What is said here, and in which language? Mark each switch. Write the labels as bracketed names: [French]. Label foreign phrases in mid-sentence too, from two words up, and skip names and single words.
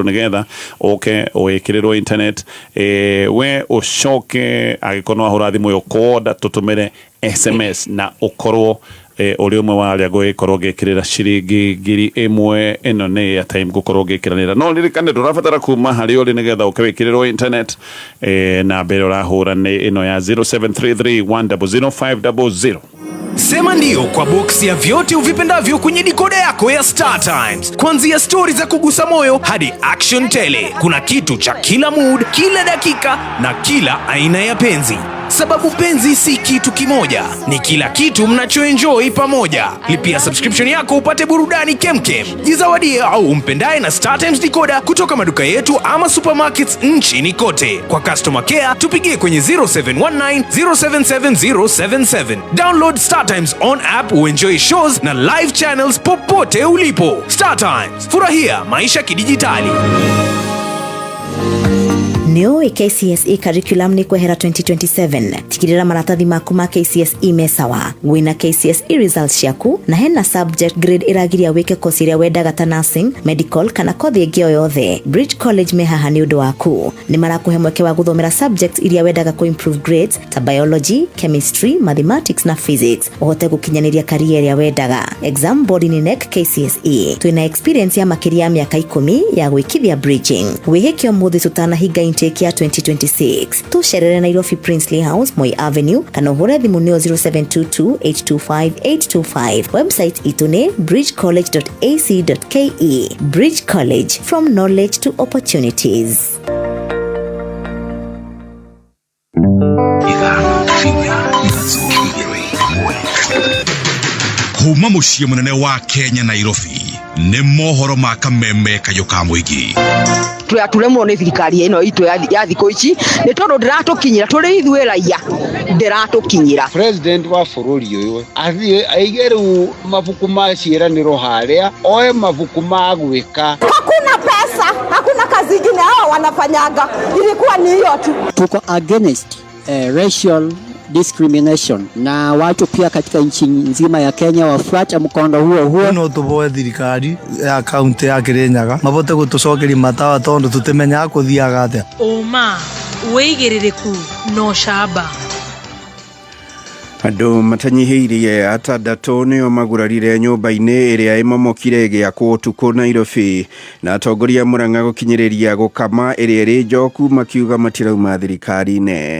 [Kikuyu] nĩgetha ũke wĩkĩrĩrwo internet we ũcoke angĩkorwo no ahũra thimũ ĩyo koda tũtũmĩre SMS na ukorwo uri umwe wa aria ngũgĩkorwo ngĩkĩrĩra ciringi 1,000 ĩno nĩ ya time ngũkorwo ngĩkĩranĩra no ririkane ndũrabatara kuma harĩ ũrĩ nĩgetha ũkĩwĩkĩrĩrwo internet na mbere ũrahũra nĩ ĩno ya 0733100500. [Swahili] Sema ndio kwa box ya vyote uvipendavyo kwenye dikoda yako ya Star Times. Kuanzia stories za kugusa moyo hadi action tele. Kuna kitu cha kila mood, kila dakika na kila aina ya penzi. Sababu penzi si kitu kimoja, ni kila kitu mnachoenjoy pamoja. Lipia subscription yako upate burudani kemkem. Jizawadie au umpendaye na Star Times decoder kutoka maduka yetu ama supermarkets nchini kote. Kwa customer care tupigie kwenye 0719 077077. [English] Download Star Times on app [Swahili] uenjoy shows na [English] live channels [Swahili] popote ulipo. Star Times, furahia maisha kidijitali. [Kikuyu] Nĩũĩ [English] KCSE curriculum [Kikuyu] nĩ kwehera 2027. Tigĩrĩra maratathi maku ma KCSE me sawa. Wĩna KCSE results ciaku na hena [English] subject grade [Kikuyu] ĩragiria wĩke course ĩrĩa wendaga ta nursing, medical kana kothi ĩngĩ o yothe. Bridge College me haha nĩ ũndũ waku. Nĩ marakũhe mweke wa gũthomera subjects iria wendaga [English] improve grades [Kikuyu] ta biology, chemistry, mathematics na physics. Ũhote gũkinyanĩria career ĩrĩa wendaga. [English] Exam board [Kikuyu] nĩ NEC KCSE. Twĩna experience ya makĩria ya mĩaka 10 ya gwĩkithia bridging. Wĩhĩke mũthĩ tutanahinga intake ya 2026. Tucerere Nairobi Princely House, Moi Avenue, kana ũhũre thimũ nĩyo 0722825825. Website itu nĩ bridgecollege.ac.ke. [English] Bridge College, from knowledge to opportunities. [Kikuyu] Kuma muciĩ mũnene wa Kenya Nairobi nĩ mohoro ma kameme kayo ka mũingĩ. Turemwo nĩ thirikari ĩno itũ ya thikũ ici nĩ tondũ ndĩratũkinyĩra tũrĩ ithuĩ raia ndĩratũkinyĩra. President wa bũrũri ũyũ athiĩ aige rĩu mabuku ma ciĩranĩro harĩa oe mabuku ma gwĩka. [Swahili] Hakuna pesa, hakuna kazi ingine hao wanafanyanga, ilikuwa ni hiyo tu. Tuko [English] against racial discrimination [Swahili] na watu pia katika nchi nzima ya Kenya wafuata mkondo huo. [Kikuyu] No tuboe thirikari ya kaunti ya Kirinyaga mabote gutucokeria matawa tondu tutimenya kuthiaga atia. Uma weigiririku no shaba. Andũ matanyihĩirie atandatũ nĩo magurarire nyũmba-inĩ ĩrĩa ĩmomokire gĩakwo ũtukũ Nairobi na atongoria Murang'a gũkinyĩrĩria gũkama ĩrĩa ĩrĩ njoku makiuga matirauma thirikari-inĩ.